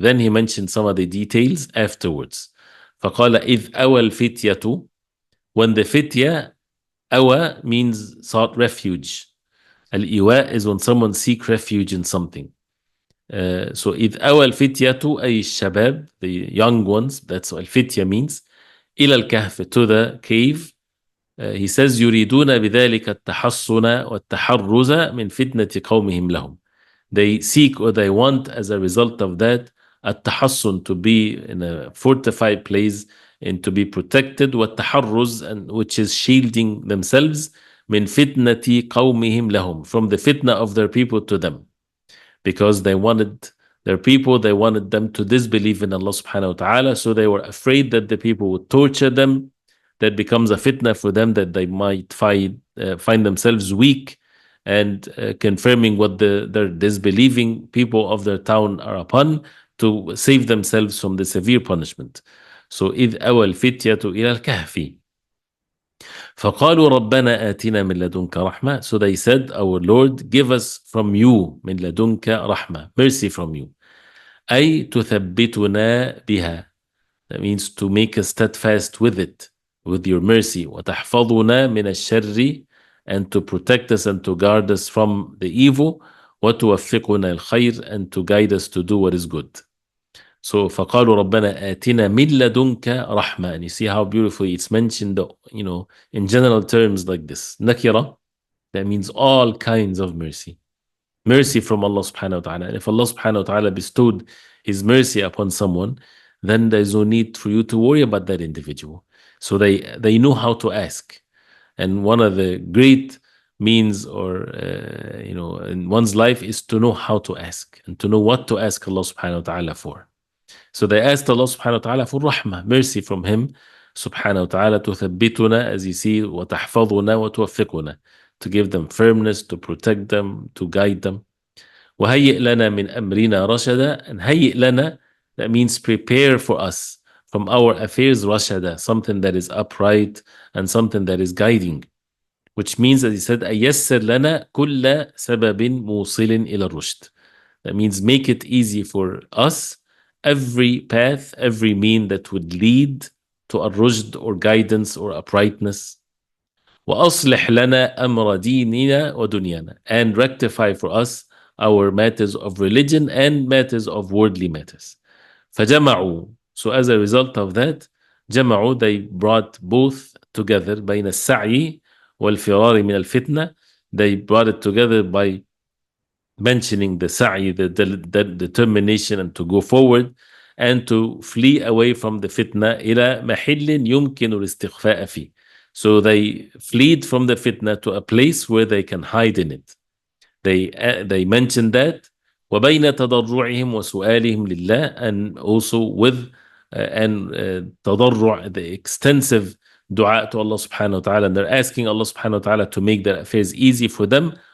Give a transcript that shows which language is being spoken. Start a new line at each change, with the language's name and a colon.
English: Then he mentioned some of the details afterwards.
Arabic: فقال إذ أوى الفتية,
English: when the fitya, أوى means sought refuge. Al-iwa is when someone seek refuge in something. So
Arabic: إذ أوى الفتية أي الشباب,
English: the young ones, that's what الفتية means,
Arabic: إلى الكهف,
English: to the cave.
Arabic: He says يريدون بذلك التحصن والتحرز من فتنة قومهم لهم.
English: They seek, or they want, as a result of that, التحصن, to be in a fortified place and to be protected, والتحرز, and which is shielding themselves,
Arabic: من فتنة قومهم لهم,
English: from the fitna of their people to them. Because they wanted their people, they wanted them to disbelieve in Allah subhanahu wa ta'ala, so they were afraid that the people would torture them. That becomes a fitna for them, that they might find themselves weak and confirming what their disbelieving people of their town are upon, to save themselves from the severe punishment. So
Arabic: إذ أوى الفتية إلى الكهف. فقالوا ربنا آتنا من لدنك رحمة.
English: So they said, our Lord, give us from you
Arabic: من لدنك رحمة,
English: mercy from you.
Arabic: أي تثبتنا بها.
English: That means to make us steadfast with it, with your mercy.
Arabic: وتحفظنا من الشر,
English: and to protect us and to guard us from the evil.
Arabic: وتوفقنا الخير,
English: and to guide us to do what is good. So
Arabic: فقالوا ربنا آتنا من لدنك رحمة.
English: And you see how beautifully it's mentioned, in general terms like this. Nakira, that means all kinds of mercy. Mercy from Allah subhanahu wa ta'ala. And if Allah subhanahu wa ta'ala bestowed His mercy upon someone, then there's no need for you to worry about that individual. So they know how to ask. And one of the great means, or in one's life, is to know how to ask and to know what to ask Allah subhanahu wa ta'ala for. So they asked Allah subhanahu wa ta'ala for rahmah, mercy from Him subhanahu wa ta'ala, تثبتنا, as you see,
Arabic: وتحفظنا وتوفقنا,
English: to give them firmness, to protect them, to guide them.
Arabic: وهيئ لنا من أمرنا رشدا.
English: And
Arabic: هيئ لنا,
English: that means prepare for us from our affairs رشدا, something that is upright and something that is guiding. Which means, as he said,
Arabic: أيسر لنا كل سبب موصل إلى الرشد.
English: That means make it easy for us every path, every mean that would lead to a rushd or guidance or uprightness.
Arabic: وأصلح لنا أمر ديننا ودنيانا.
English: And rectify for us our matters of religion and matters of worldly matters.
Arabic: فجمعوا.
English: So as a result of that, جمعوا, they brought both together,
Arabic: بين السعي والفرار من الفتنة.
English: They brought it together by mentioning the sa'i, the determination, and to go forward and to flee away from the fitna.
Arabic: إلى محل يمكن الاستخفاء فيه.
English: So they fled from the fitna to a place where they can hide in it. They mentioned that.
Arabic: وبين تضرعهم وسؤالهم لله,
English: and also with تضرع, the extensive dua to Allah subhanahu wa ta'ala, and they're asking Allah subhanahu wa ta'ala to make their affairs easy for them.